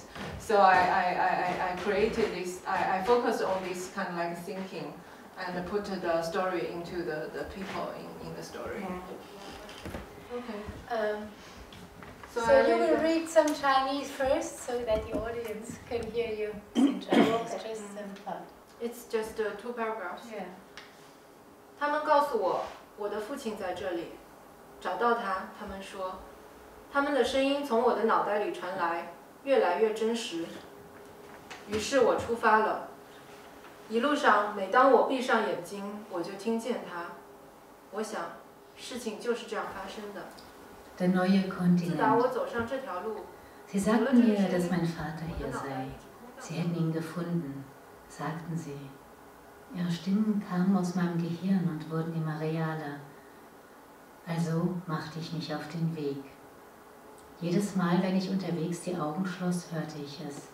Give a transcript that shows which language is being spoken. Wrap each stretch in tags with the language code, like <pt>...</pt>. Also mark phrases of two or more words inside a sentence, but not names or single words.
<en>So I created this, I focused on this kind of like thinking and put the story into the people in the story. Okay. So you will read some Chinese first so that the audience can hear you in Chinese. Just some fun. It's just 2 paragraphs. Yeah.</en> <zh>他们告诉我，我的父亲在这里，找到他。他们说，他们的声音从我的脑袋里传来，越来越真实。于是我出发了。一路上，每当我闭上眼睛，我就听见他。我想，事情就是这样发生的。</zh> <de>Der neue Kontinent.</de> <zh>自打我走上这条路，</zh> <de>Sie sagten mir, dass mein Vater hier sei. Sie hätten ihn gefunden, sagten sie. Ihre Stimmen kamen aus meinem Gehirn und wurden immer realer. Also machte ich mich auf den Weg. Jedes Mal, wenn ich unterwegs die Augen schloss, hörte ich es.</de>